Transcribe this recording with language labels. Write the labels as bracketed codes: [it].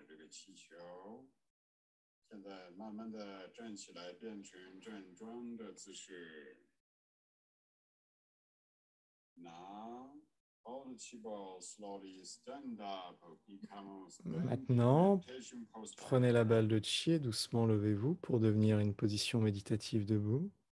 [zh] 气球，现在慢慢的站起来，变成站桩的姿势。 [en] Now, all the Qigong slowly stand up, become [fr] Maintenant, [en] meditation posture. [fr] prenez la balle de Qi et doucement levez-vous pour devenir une position méditative debout.